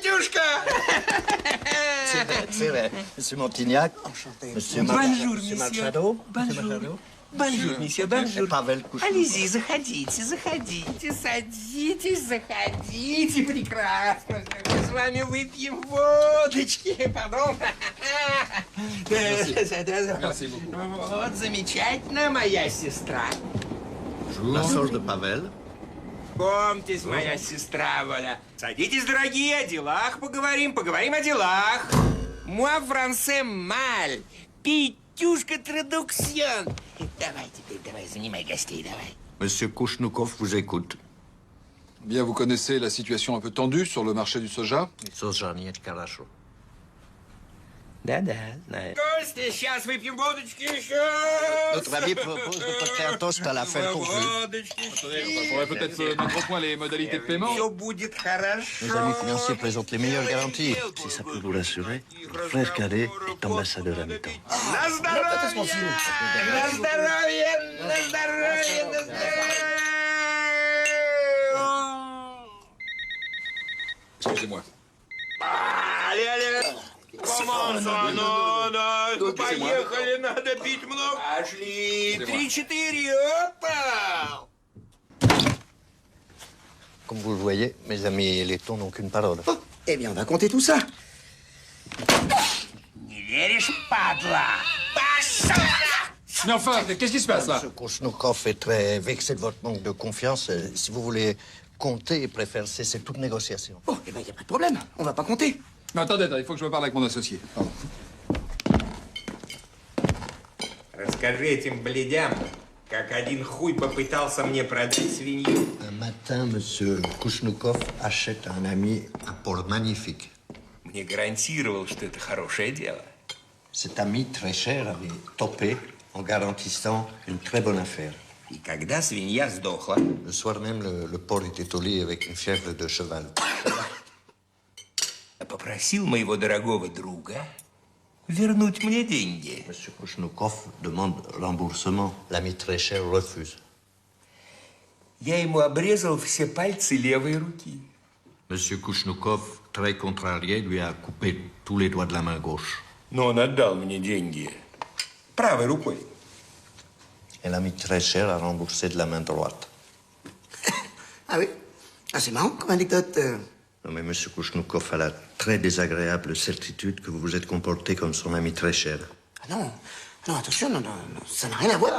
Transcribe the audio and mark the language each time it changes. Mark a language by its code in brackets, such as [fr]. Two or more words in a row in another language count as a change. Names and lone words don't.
[fr] C'est vrai. Monsieur Montignac. Enchanté. Monsieur Bonjour, Monsieur monsieur. Machado. Bonjour. Bonjour, monsieur, bonjour. [ru] Павел Кушнуков. [fr] Allez-y, [ru] заходите, заходите, садитесь, заходите. Прекрасно. Мы с вами выпьем водочки. Пардон. [fr] Merci beaucoup. [ru] Вот, замечательно, моя сестра. [fr] La sauce de Pavel. [ru] Помнитесь, моя сестра, Воля. Садитесь, дорогие, о делах поговорим, поговорим о делах. [fr] Moi, français, mal. Петюшка, traduction. [ru] Давай теперь, давай, занимай гостей, давай. [fr] Monsieur Kouchnoukov vous écoute. Bien, vous connaissez la situation un peu tendue sur le marché du soja. [ru] Soja нет хорошо. Да-да, знаю. Костя, сейчас выпьем водочки еще. [fr] Notre ami propose de porter un toast à la fin conclue. [ru] Водочки. [fr] On pourrait peut-être mettre au point les modalités de paiement. [ru] Все будет хорошо. [fr] Nos amis financiers présentent les meilleures garanties. Si ça peut vous rassurer, frère cadet est ambassadeur à mi-temps. [ru] На здоровье! На здоровье! На здоровье! На здоровье! [fr] Excusez-moi. Allez, allez! Comment ça, [ru] надо? Поехали, надо пить много. Пошли, 3-4, опа! [fr] Comme vous le voyez, mes amis lettons n'ont qu'une parole. Oh, eh bien, on va compter tout ça. [ru] Не веришь, падла? Пошел! [fr] Mais enfin, qu'est-ce qui se passe là? Monsieur Kouchnoukov est très vexé de votre manque de confiance. Si vous voulez compter, il préfère cesser toute négociation. Oh, eh bien, il n'y a pas de problème. On va pas compter. Mais attendez, il faut que je me parle avec mon associé. Pardon. [ru] Расскажи этим бледям, как один хуй попытался мне продать свинью. [fr] Un matin, Monsieur Kouchnoukov achète à un ami un port magnifique. [ru] Мне гарантировал, что это хорошее дело. [fr] Cet ami très cher avait topé en garantissant une très bonne affaire. [ru] И когда свинья сдохла, [fr] Le soir même, le porc était au lit avec une fièvre de cheval. [ru] попросил моего дорогого друга вернуть мне деньги. [fr] Monsieur Kouchnoukov demande remboursement. L'ami très cher refuse. [ru] Я ему обрезал все пальцы левой руки. [fr] Monsieur Kouchnoukov, très contrarié, lui a coupé tous les doigts de la main gauche. [ru] Но он отдал мне деньги правой рукой. [fr] Et l'ami très cher a remboursé de la main droite. Ah oui? Ah, c'est marrant comme anecdote. Non, mais Monsieur Kouchnoukov a la très désagréable certitude que vous vous êtes comporté comme son ami très cher. Ah non, non, attention, non, non, non, ça n'a rien à voir.